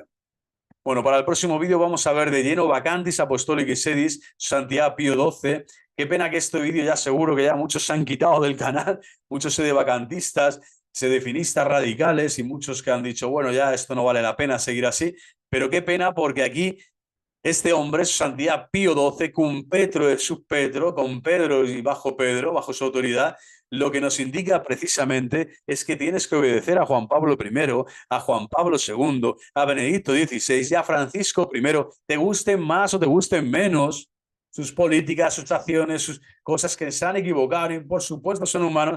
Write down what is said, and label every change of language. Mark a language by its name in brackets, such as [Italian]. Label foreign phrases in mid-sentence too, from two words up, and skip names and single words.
[Spanish] Bueno, para el próximo vídeo vamos a ver de lleno Vacantis Apostolicis Sedis, Santidad Pío XII. Qué pena que este vídeo ya seguro que ya muchos se han quitado del canal, muchos sedevacantistas, sedefinistas radicales y muchos que han dicho, bueno, ya esto no vale la pena seguir así, pero qué pena porque aquí este hombre, su santidad Pío XII, [Latin] cum Petro et sub Petro, [Spanish] con Pedro y bajo Pedro, bajo su autoridad, lo que nos indica precisamente es que tienes que obedecer a Juan Pablo I, a Juan Pablo II, a Benedicto XVI y a Francisco I, te gusten más o te gusten menos sus políticas, sus acciones, sus cosas que se han equivocado y por supuesto son humanos,